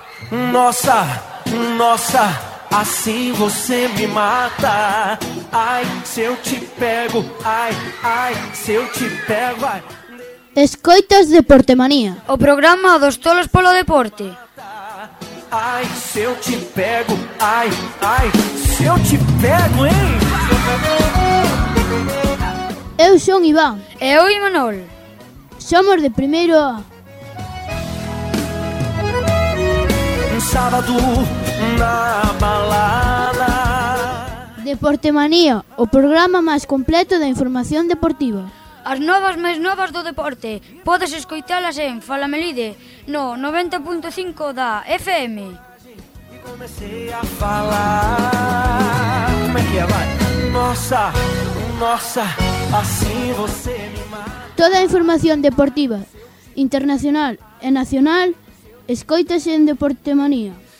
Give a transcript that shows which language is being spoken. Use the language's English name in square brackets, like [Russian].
[Portuguese] Nossa, nossa, assim você me mata. Ai, se eu te pego, ai, ai, se eu te pego, ai. [Galician] Escoitas Deporte Manía, o programa dos tolos polo deporte. [Portuguese] Ai, se eu te pego, ai, ai, se eu te pego, hein. [Galician] Eu son Iván. Eu e Manol. Somos de primeiro A. [Portuguese] Sábado na balada. [Galician] Deporte Manía, o programa máis completo da información deportiva. As novas máis novas do deporte, podes escoitalas en Fala Melide, no 90.5 da FM. [Portuguese] E comecei a falar. Como é que vai? Nossa, nossa, assim você me mata. [Galician] Toda a información deportiva, internacional e nacional, escoítase en Deporte Manía.